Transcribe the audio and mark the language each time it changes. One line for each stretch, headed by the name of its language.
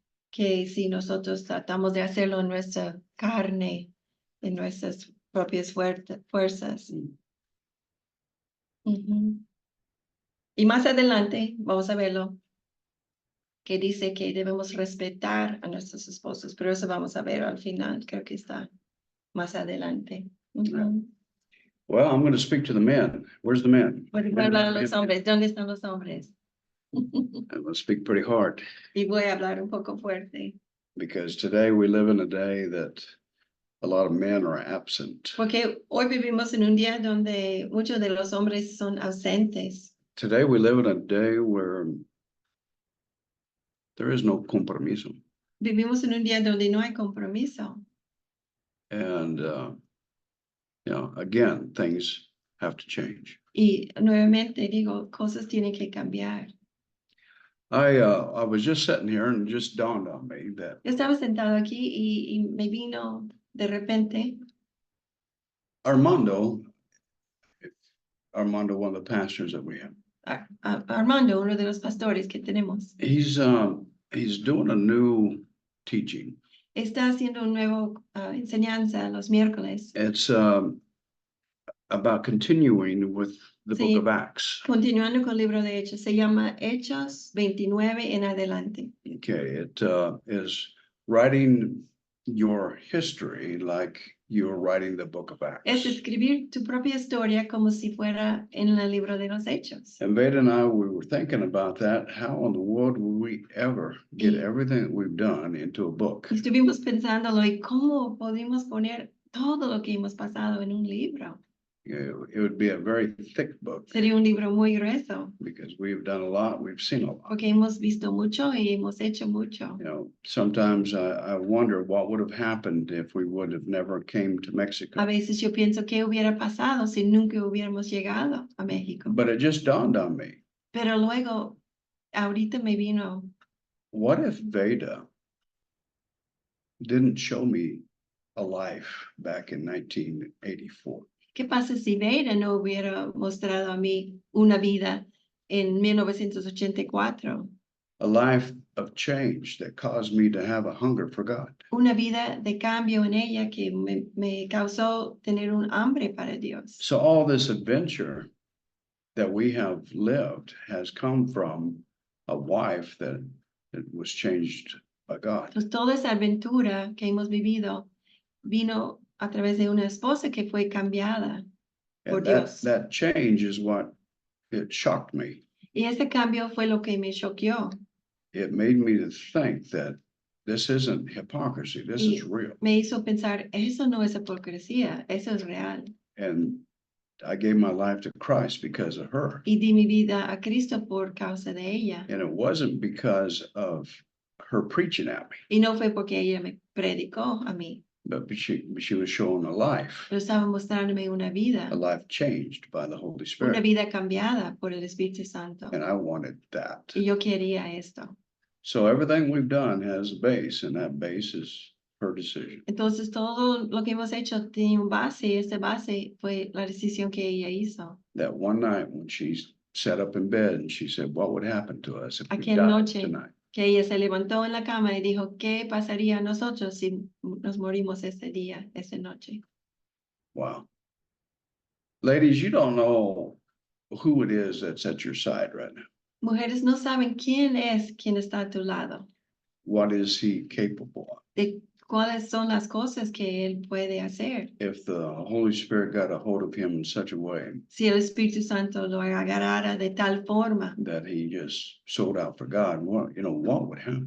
Spanish: Que si nosotros tratamos de hacerlo en nuestra carne, en nuestras propias fuerzas. Y más adelante, vamos a verlo, que dice que debemos respetar a nuestros esposos, pero eso vamos a ver al final, creo que está más adelante.
English: Well, I'm going to speak to the men. Where's the men?
Spanish: Voy a hablar a los hombres. ¿Dónde están los hombres?
English: I'm going to speak pretty hard
Spanish: Y voy a hablar un poco fuerte.
English: because today we live in a day that a lot of men are absent.
Spanish: Porque hoy vivimos en un día donde muchos de los hombres son ausentes.
English: Today we live in a day where there is no compromiso.
Spanish: Vivimos en un día donde no hay compromiso.
English: And You know, again, things have to change.
Spanish: Y nuevamente digo, cosas tienen que cambiar.
English: I was just sitting here and it just dawned on me that
Spanish: Yo estaba sentado aquí y me vino de repente
English: Armando, one of the pastors that we have,
Spanish: Armando, uno de los pastores que tenemos,
English: he's doing a new teaching.
Spanish: está haciendo un nuevo enseñanza los miércoles,
English: It's about continuing with the book
Spanish: Sí.
English: of Acts.
Spanish: continuando con el libro de Hechos. Se llama Hechos 29 en adelante.
English: Okay, it is writing your history like you're writing the book of
Spanish: Es
English: Acts.
Spanish: escribir tu propia historia como si fuera en el libro de los Hechos.
English: And Veda and I, we were thinking about that. How in the world will we ever get
Spanish: Y-
English: everything that we've done into a book?
Spanish: Estuvimos pensándolo y cómo podemos poner todo lo que hemos pasado en un libro.
English: It would be a very thick book
Spanish: Sería un libro muy grueso
English: because we've done a lot, we've seen a lot.
Spanish: porque hemos visto mucho y hemos hecho mucho.
English: You know, sometimes I wonder what would have happened if we would have never came to Mexico.
Spanish: A veces yo pienso qué hubiera pasado si nunca hubiéramos llegado a México.
English: But it just dawned on me,
Spanish: Pero luego, ahorita me vino,
English: what if Veda didn't show me a life back in 1984?
Spanish: ¿qué pasa si Veira no hubiera mostrado a mí una vida en 1984?
English: A life of change that caused me to have a hunger for God.
Spanish: Una vida de cambio en ella que me causó tener un hambre para Dios.
English: So all this adventure that we have lived has come from a wife that was changed by God.
Spanish: Pues toda esa aventura que hemos vivido vino a través de una esposa que fue cambiada por
English: And
Spanish: Dios.
English: that change is what it shocked me.
Spanish: Y ese cambio fue lo que me choqueó.
English: It made me to think that this isn't hypocrisy, this is real.
Spanish: Me hizo pensar, eso no es hipocresía, eso es real.
English: And I gave my life to Christ because of her.
Spanish: Y di mi vida a Cristo por causa de ella.
English: And it wasn't because of her preaching at me,
Spanish: Y no fue porque ella me predicó a mí,
English: but she was showing a life
Spanish: pero estaba mostrándome una vida,
English: changed by the Holy
Spanish: una
English: Spirit.
Spanish: vida cambiada por el Espíritu Santo.
English: And I wanted that.
Spanish: Y yo quería esto.
English: So everything we've done has a base, and that base is her decision.
Spanish: Entonces todo lo que hemos hecho tiene un base, y esa base fue la decisión que ella hizo.
English: That one night when she sat up in bed and she said, what would happen to us if we
Spanish: Aquella
English: died
Spanish: noche
English: tonight?
Spanish: que ella se levantó en la cama y dijo, ¿qué pasaría a nosotros si nos morimos ese día, esa noche? Wow.
English: Ladies, you don't know who it is that's at your side right now.
Spanish: Mujeres no saben quién es quien está a tu lado,
English: What is he capable of?
Spanish: de cuáles son las cosas que él puede hacer.
English: If the Holy Spirit got a hold of him in such a way
Spanish: Si el Espíritu Santo lo agarrara de tal forma
English: that he just sold out for God, what would happen?